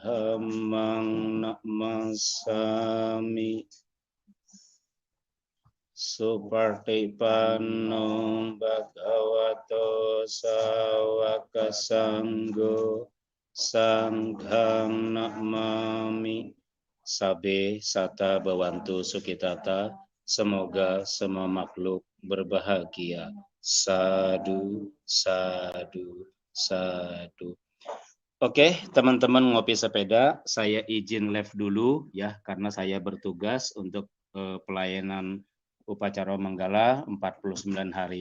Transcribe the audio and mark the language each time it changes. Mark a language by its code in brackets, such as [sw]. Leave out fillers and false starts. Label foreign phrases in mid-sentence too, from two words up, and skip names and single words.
[pi] Dhammang Namasami Supartipanno bhagavato sawaka sanggo sanghang namami. Sabe sata bawantu sukitata. [id] Semoga semua makhluk berbahagia. [pi] Sadu, sadu, sadu. [id] Oke, teman-teman ngopi sepeda, saya izin live dulu ya karena saya bertugas untuk pelayanan upacara Manggala 49 hari.